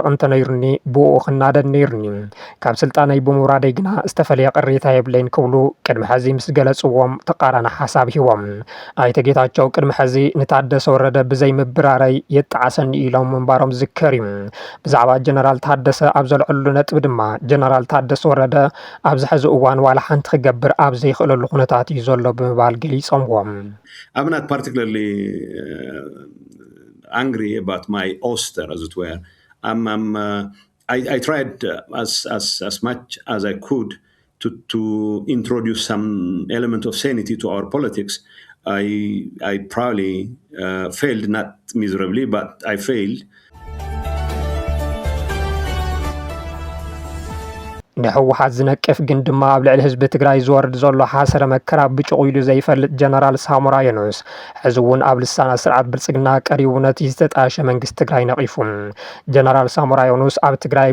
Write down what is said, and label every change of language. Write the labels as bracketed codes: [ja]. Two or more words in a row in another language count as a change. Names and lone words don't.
[ti] እንተነይሩኒ ብኡ ክናደድ ነይሩኒ ካብ ስልጣነይ ብምውራደይ ግና ዝተፈለየ ቅሬታ የብለይን ክብሉ ቅድሚ ሕዚ ምስ ገለጽዎም ተቃራኒ ሓሳብ ሂቦም ኣይተ ጌታቸው ቅድሚ ሕዚ ንታደሰ ወረደ ብዘይ ምብራረይ የጣዓሰኒ ኢሎም ምንባሮም ዝከር እዩ ብዛዕባ ጀነራል ታደሰ ኣብ ዘልዕሉ ነጥብ ድማ ጀነራል ታደሰ ወረደ ኣብዚ ሕዚ እዋን ዋላ ሓንቲ ክገብር ኣብ ዘይኽእለሉ ኩነታት እዩ ዘሎ ብምባል ገሊፆምዎም [en] I'm not particularly angry about my ouster as it were I tried as much as I could to introduce some element of sanity to our politics. I probably failed, not miserably, but I failed. [ti] ንህወሓት ዝነቅፍ ግን ድማ ኣብ ልዕሊ ህዝቢ ትግራይ ዝወርድ ዘሎ ሓሰረ መከራ ብጭቑ ኢሉ ዘይፈልጥ ጀነራል ሳሞራ ዮኑስ ሕዚ እውን ኣብ ልሳና ስርዓት ብልጽግና ቀሪቡ ነቲ ዝተጣየሸ መንግስቲ ትግራይ ነቒፉ ጀነራል ሳሞራ ዮኑስ ኣብ ትግራይ